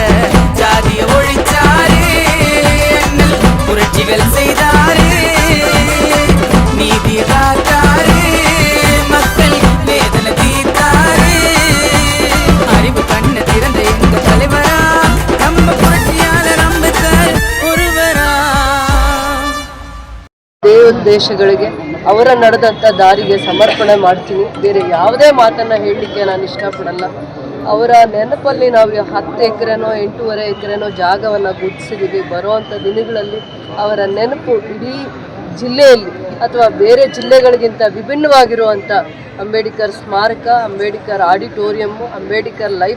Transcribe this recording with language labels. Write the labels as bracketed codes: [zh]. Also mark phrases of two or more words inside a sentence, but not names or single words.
[ta] ஜாதிய ஒழிச்சாரு அண்ணல், புரட்சிகள் செய்தாரு, நீதி காத்தாரு, மக்கள் வேதனை தீர்த்தாரு. அறிவு கண்ண திறந்த எங்க தலைவரா, நம்ம புரட்சியாளர் அம்பேத்கர் ஒருவரா. [kn] ದೇಶಗಳಿಗೆ ಅವರ ನಡೆದಂಥ ದಾರಿಗೆ ಸಮರ್ಪಣೆ ಮಾಡ್ತೀನಿ. ಬೇರೆ ಯಾವುದೇ ಮಾತನ್ನು ಹೇಳಲಿಕ್ಕೆ ನಾನು ಇಷ್ಟಪಡಲ್ಲ. ಅವರ ನೆನಪಲ್ಲಿ ನಾವು 10 ಎಕರೆನೋ 8.5 ಎಕರೆನೋ ಜಾಗವನ್ನು ಗುರುತಿಸಿದ್ದೀವಿ. ಬರುವಂಥ ದಿನಗಳಲ್ಲಿ ಅವರ ನೆನಪು ಇಡೀ ಜಿಲ್ಲೆಯಲ್ಲಿ ಅಥವಾ ಬೇರೆ ಜಿಲ್ಲೆಗಳಿಗಿಂತ ವಿಭಿನ್ನವಾಗಿರುವಂಥ ಅಂಬೇಡ್ಕರ್ ಸ್ಮಾರಕ, ಅಂಬೇಡ್ಕರ್ ಆಡಿಟೋರಿಯಮ್ಮು, ಅಂಬೇಡ್ಕರ್ ಲೈಫ್